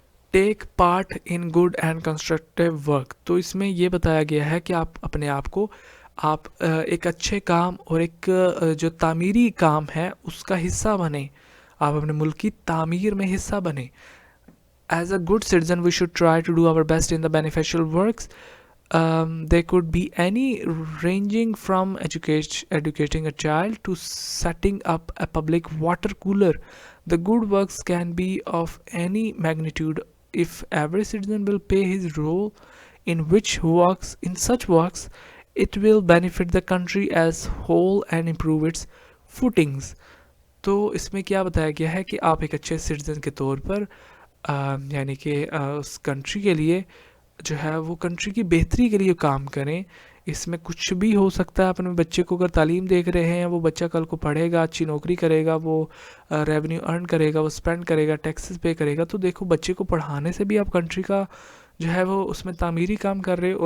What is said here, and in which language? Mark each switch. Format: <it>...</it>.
<en>Take part in good and constructive work.</en> <ur>تو اس میں یہ بتایا گیا ہے کہ آپ اپنے آپ کو ایک اچھے کام اور ایک جو تعمیری کام ہے اس کا حصہ بنیں، آپ اپنے ملک کی تعمیر میں حصہ بنیں.</ur> <en>As a good citizen, we should try to do our best in the beneficial works. They could be any ranging from educating a child to setting up a public water cooler. The good works can be of any magnitude. If every citizen will pay his role in such works, it will benefit the country as whole and improve its footings.</en> <ur>تو اس میں کیا بتایا گیا ہے کہ آپ ایک اچھے سٹیزن کے طور پر یعنی کہ اس کنٹری کے لیے جو ہے وہ کنٹری کی بہتری کے لیے کام کریں. اس میں کچھ بھی ہو سکتا ہے. اپنے بچے کو اگر تعلیم دیکھ رہے ہیں، وہ بچہ کل کو پڑھے گا، اچھی نوکری کرے گا، وہ ریونیو ارن کرے گا، وہ اسپینڈ کرے گا، ٹیکسز پے کرے گا، تو دیکھو بچے کو پڑھانے سے بھی آپ کنٹری کا جو ہے وہ اس میں تعمیری کام کر رہے.</ur>